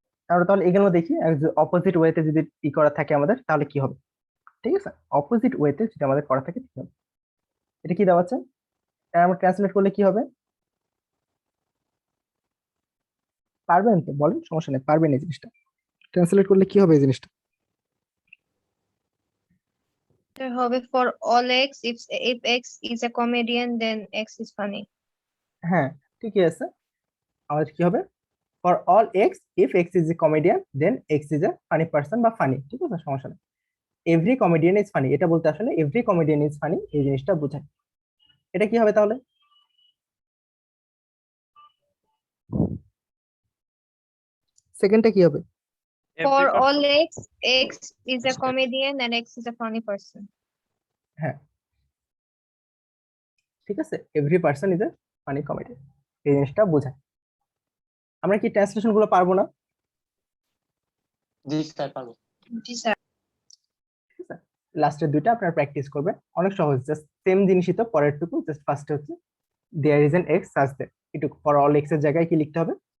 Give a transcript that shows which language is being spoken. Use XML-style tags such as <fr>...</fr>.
<bn>আমরা তাহলে এগুলো দেখি, অপোজিট ওয়েতে যদি ই করা থাকে আমাদের তাহলে কি হবে, ঠিক আছে? অপোজিট ওয়েতে যদি আমাদের করা থাকে কি হবে? এটা কি দেওয়া আছে, এটা আমরা ট্রান্সলেট করলে কি হবে? পারবেন তো বলেন, সমস্যা নেই, পারবেন এই জিনিসটা ট্রান্সলেট করলে কি হবে এই জিনিসটা?</bn> <en>There</en> <bn>হবে</bn> <en>for all x if x is a comedian then x is funny.</en> <bn>হ্যাঁ ঠিকই আছে, আমাদের কি হবে?</bn> <en>for all X if X is a comedian then X is a funny person বা funny,</en> <bn>ঠিক আছে, সমস্যা নেই।</bn> <en>every comedian is funny,</en> <bn>এটা বলতে আসলে</bn> <en>every comedian is funny</en> <bn>এই জিনিসটা বোঝায়। এটা কি হবে তাহলে? সেকেন্ডটা কি হবে?</bn> <en>For all x is a comedian and x is a funny person.</en> <bn>হ্যাঁ ঠিক আছে,</bn> <en>every person is a funny comedian</en> <bn>এই জিনিসটা বোঝায়। আমরা কি ট্রান্সলেশন গুলো পারবো না? জি স্যার পারবো। জি স্যার। ঠিক আছে, লাস্টের দুইটা আপনারা প্র্যাকটিস করবেন, অনেক সহজ, জাস্ট সেম জিনিসই তো, পরেরটুকু জাস্ট ফার্স্টে হচ্ছে</bn> <en>there is an x such that,</en> <bn>এটুকু</bn> <en>for all x</en> <bn>এর জায়গায় কি লিখতে হবে?</bn>